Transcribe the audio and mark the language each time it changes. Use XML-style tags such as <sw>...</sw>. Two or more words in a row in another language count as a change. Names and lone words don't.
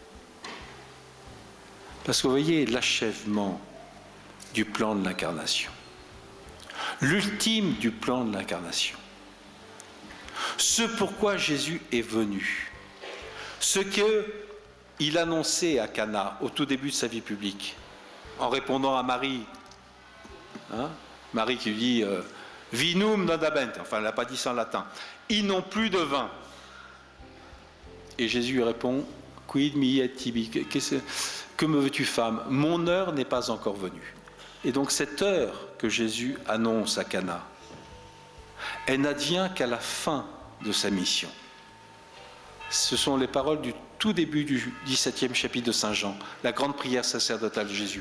<fr>Parce que vous voyez l'achèvement du plan de l'incarnation, l'ultime du plan de l'incarnation, ce pourquoi Jésus est venu, ce qu'il annonçait à Cana au tout début de sa vie publique, en répondant à Marie, Marie qui lui dit</fr> <la>vinum non dabent,</la> <fr>enfin elle n'a pas dit ça en latin, ils n'ont plus de vin. Et Jésus lui répond,</fr> <la>quid mi et tibi,</la> <fr>que me veux-tu femme, mon heure n'est pas encore venue. Et donc cette heure que Jésus annonce à Cana, elle n'advient qu'à la fin de sa mission. Ce sont les paroles du tout début du 17e chapitre de Saint Jean, la grande prière sacerdotale de Jésus.</fr>